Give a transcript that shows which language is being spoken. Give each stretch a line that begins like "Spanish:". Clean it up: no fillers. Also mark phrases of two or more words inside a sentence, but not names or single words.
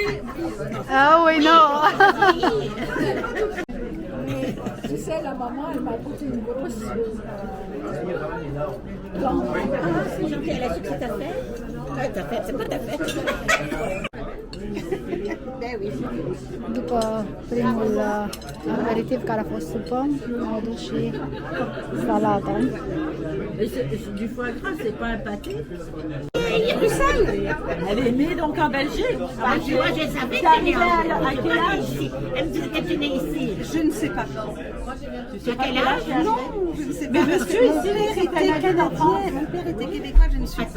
French: Ah oui, non. Tu sais, la maman, elle m'a coûté une grosse. C'est gentil, elle a su que c'est ta fête. Ta fête, c'est pas ta fête. Ben oui.
Romanian: După primul aperitiv care a fost supă, am adus și salata.
French: Du foie gras, c'est pas un pâté. Il y a du sel. Elle est née donc en Belgique. Moi, je savais qu'elle est À quel âge? ici. Elle me disait qu'elle était née ici. Je ne sais pas. À quel âge? Non, je ne sais pas. Monsieur, ici, mon père était canadien. Mon père était québécois, je ne suis pas.